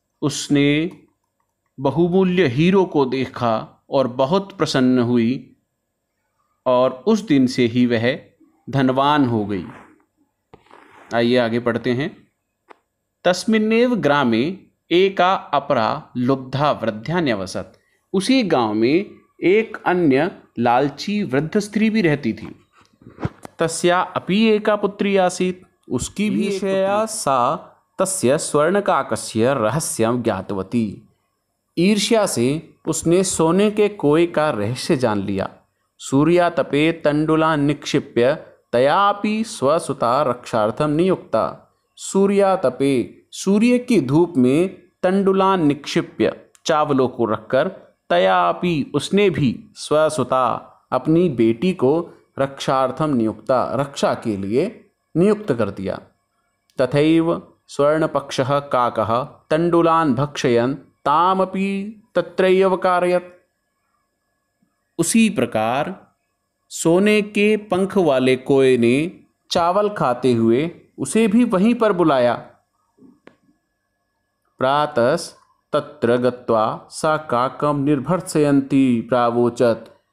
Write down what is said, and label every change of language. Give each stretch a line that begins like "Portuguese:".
Hindi: उसने बहुमूल्य हीरो को देखा और बहुत प्रसन्न हुई और उस दिन से ही वह धनवान हो गई। आइए आगे पढ़ते हैं।
Sanskrit: तस्मिन्नेव ग्रामे एका अपरा लुब्धा वृद्धा न्यवसत्।
Hindi: उसी गांव में एक अन्य लालची वृद्ध स्त्री भी रहती थी।
Sanskrit: तस्या अपि एका पुत्री आसीत्।
Hindi: उसकी भी
Sanskrit: ईर्ष्या सा तस्य स्वर्णकाकस्य रहस्यं ज्ञातवती।
Hindi: ईर्ष्या से उसने सोने के कोए का रहस्य जान लिया।
Sanskrit: सूर्यातपे तण्डुलान् निक्षिप्य तयापि स्वसुता रक्षार्थं नियुक्ता। सूर्यातपे,
Hindi: सूर्य की धूप में
Sanskrit: तण्डुलान् निक्षिप्य,
Hindi: चावलों को रखकर,
Sanskrit: तयापि
Hindi: उसने भी
Sanskrit: स्वसुता,
Hindi: अपनी बेटी को
Sanskrit: रक्षार्थम नियुक्ता,
Hindi: रक्षा के लिए नियुक्त कर दिया।
Sanskrit: तथैव स्वर्णपक्षः काकः तण्डुलान् भक्षयन् तामपि तत्रैव कारयत्।
Hindi: उसी प्रकार सोने के पंख वाले कोए ने चावल खाते हुए उसे भी वहीं पर बुलाया।
Sanskrit: प्रातस् तत्र गत्वा सा काकं निर्भर्त्सयन्ती प्रावोचत्।